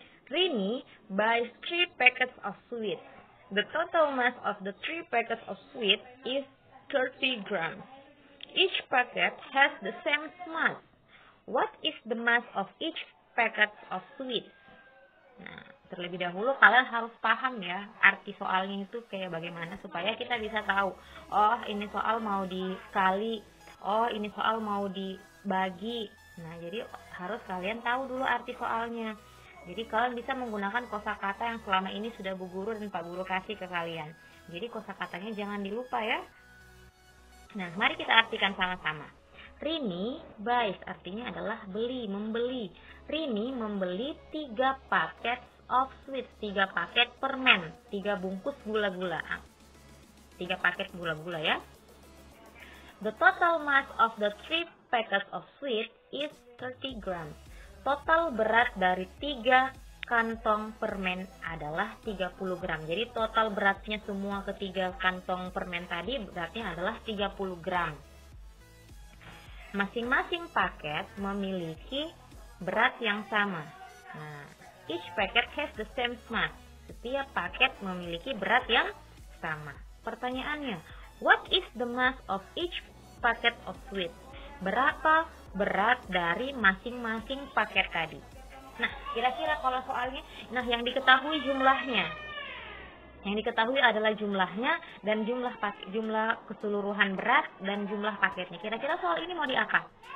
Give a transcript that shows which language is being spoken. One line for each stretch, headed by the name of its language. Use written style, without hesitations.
English: Rini buys 3 packets of sweets. The total mass of the 3 packets of sweets is 30 grams. Each packet has the same mass. What is the mass of each packet of sweets?
Indonesian: Nah, terlebih dahulu kalian harus paham ya arti soalnya itu kayak bagaimana supaya kita bisa tahu. Oh, ini soal mau dikali. Oh, ini soal mau dibagi. Nah, jadi harus kalian tahu dulu arti soalnya. Jadi kalian bisa menggunakan kosakata yang selama ini sudah Bu Guru dan Pak Guru kasih ke kalian. Jadi kosakatanya jangan dilupa ya. Nah, mari kita artikan sama-sama.
English: Rini buys
Indonesian: artinya adalah beli, membeli. Rini membeli 3 paket
English: of sweets,
Indonesian: 3 paket permen, 3 bungkus gula-gula. 3 paket gula-gula ya.
English: The total mass of the 3 packets of sweets is 30 grams.
Indonesian: Total berat dari 3 kantong permen adalah 30 gram. Jadi total beratnya semua ketiga kantong permen tadi beratnya adalah 30 gram. Masing-masing paket memiliki berat yang sama.
English: Nah, each packet has the same mass.
Indonesian: Setiap paket memiliki berat yang sama. Pertanyaannya,
English: what is the mass of each packet of sweets?
Indonesian: Berapa berat dari masing-masing paket tadi? Nah, kira-kira kalau soalnya, nah yang diketahui jumlahnya. Yang diketahui adalah jumlahnya dan jumlah keseluruhan berat dan jumlah paketnya. Kira-kira soal ini mau di apa?